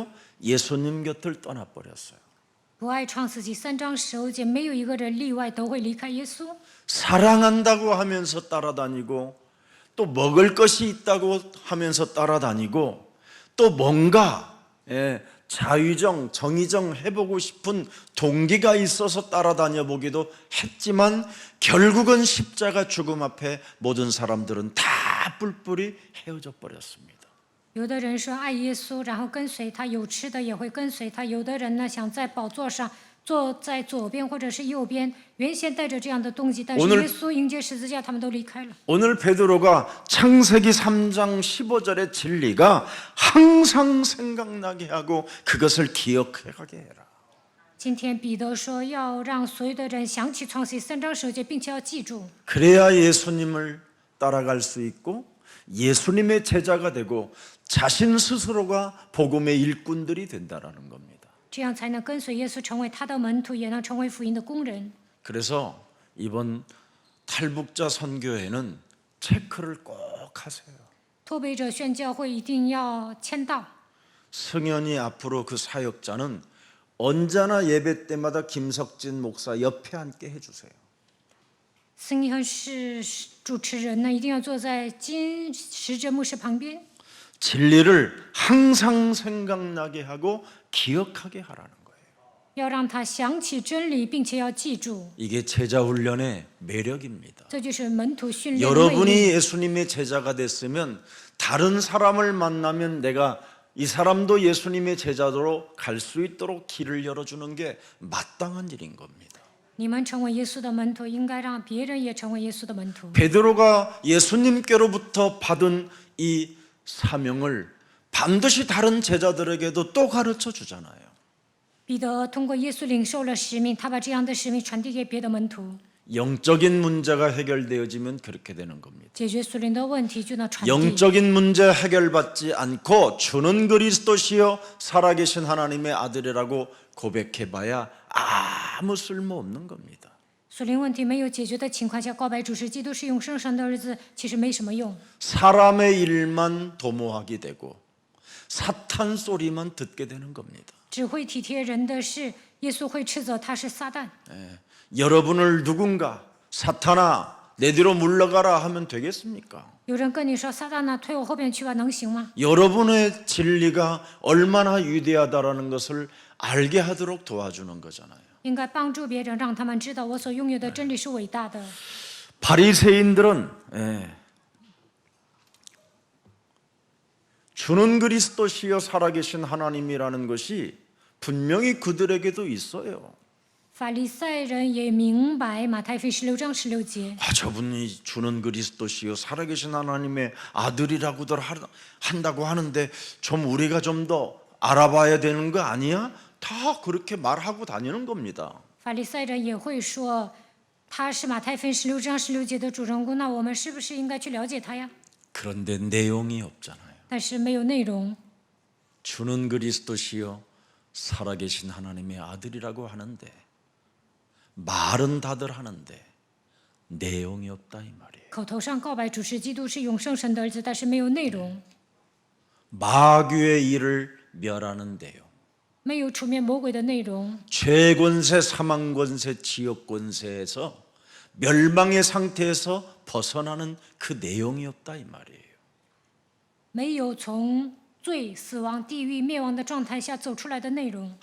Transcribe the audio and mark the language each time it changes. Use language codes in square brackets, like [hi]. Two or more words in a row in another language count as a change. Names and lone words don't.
[ko] 예수님 곁을 떠나버렸어요. [zh] 不爱创世纪3章15节，没有一个人例外，都会离开耶稣。 [ko] 사랑한다고 하면서 따라다니고 또 먹을 것이 있다고 하면서 따라다니고 또 뭔가 자의정, 정의정 해보고 싶은 동기가 있어서 따라다녀 보기도 했지만 결국은 십자가 죽음 앞에 모든 사람들은 다 뿔뿔이 헤어져 버렸습니다. [zh] 有的人说爱耶稣，然后跟随他，有吃的也会跟随他；有的人呢，想在宝座上坐在左边或者是右边，原先带着这样的动机，但是 [ko] 오늘 [zh] 耶稣迎接十字架，他们都离开了。 [ko] 오늘 베드로가 창세기 3장 15절의 진리가 항상 생각나게 하고 그것을 기억하게 해라. [zh] 今天彼得说要让所有的人想起创世记3章15节，并且要记住， [ko] 그래야 예수님을 따라갈 수 있고 예수님의 제자가 되고 자신 스스로가 복음의 일꾼들이 된다라는 겁니다. [zh] 这样才能跟随耶稣，成为他的门徒，也能成为福音的工人。 [ko] 그래서 이번 탈북자 선교회는 체크를 꼭 하세요. [zh] 脱北者宣教会一定要签到。 [ko] 승현이 앞으로 그 사역자는 언제나 예배 때마다 김석진 목사 옆에 앉게 해주세요. [zh] 孙一恒是主持人呢，一定要坐在金石哲牧师旁边， [ko] 진리를 항상 생각나게 하고 기억하게 하라는 거예요. [zh] 要让他想起真理，并且要记住。 [ko] 이게 제자 훈련의 매력입니다. [zh] 这就是门徒训练的魅 [ko] 여러분이 [zh] 力。 [ko] 예수님의 제자가 됐으면 다른 사람을 만나면 내가 이 사람도 예수님의 제자로 갈 수 있도록 길을 열어주는 게 마땅한 일인 겁니다. [zh] 你们成为耶稣的门徒，应该让别人也成为耶稣的门徒。 [ko] 베드로가 예수님께로부터 받은 이 사명을 반드시 다른 제자들에게도 또 가르쳐 주잖아요. [zh] 彼得通过耶稣领受了使命，他把这样的使命传递给别的门徒， [ko] 영적인 문제가 해결되어지면 그렇게 되는 겁니다. [zh] 解决属灵的问题就能传递。 [ko] 영적인 문제 해결받지 않고 주는 그리스도시요 살아계신 하나님의 아들이라고 고백해봐야 아무 쓸모없는 겁니다. [zh] 属灵问题没有解决的情况下，告白主是基督是永生神的儿子，其实没什么用。 [ko] 사람의 일만 도모하게 되고 사탄 소리만 듣게 되는 겁니다. [zh] 只会体贴人的事，耶稣会斥责他是撒旦。 [ko] 여러분을 누군가 사탄아 내 뒤로 물러가라 하면 되겠습니까? [zh] 有人跟你说撒旦呢，退我后边去吧，能行吗？ [ko] 여러분의 진리가 얼마나 위대하다라는 것을 알게 하도록 도와주는 거잖아요. [zh] 应该帮助别人，让他们知道我所拥有的真理是伟大的。 [ko] 바리새인들은 주는 그리스도시여 살아계신 하나님이라는 것이 분명히 그들에게도 있어요. [zh] 法利赛人也明白马太福音16章16节， [ko] 저분이 주는 그리스도시요 살아계신 하나님의 아들이라고들 한다고 하는데 좀 우리가 좀 더 알아봐야 되는 거 아니야? 다 그렇게 말하고 다니는 겁니다. [zh] 法利赛人也会说他是马太福音16章16节的主人公，那我们是不是应该去了解他呀？ [ko] 그런데 내용이 없잖아요. [zh] 但是没有内容。 [ko] 주는 그리스도시요 살아계신 하나님의 아들이라고 하는데 말은 다들 하는데 내용이 없다 이 말이에요. [zh] 口头上告白主是基督是永生神的儿子，但是没有内容， [ko] 마귀의 일을 멸하는 내용, [zh] 没有出面魔鬼的内容， [ko] 죄권세, 사망권세, 지역권세에서 멸망의 상태에서 벗어나는 그 내용이 없다 이 말이에요. [zh] 没有从罪、死亡、地狱、灭亡的状态下走出来的内容，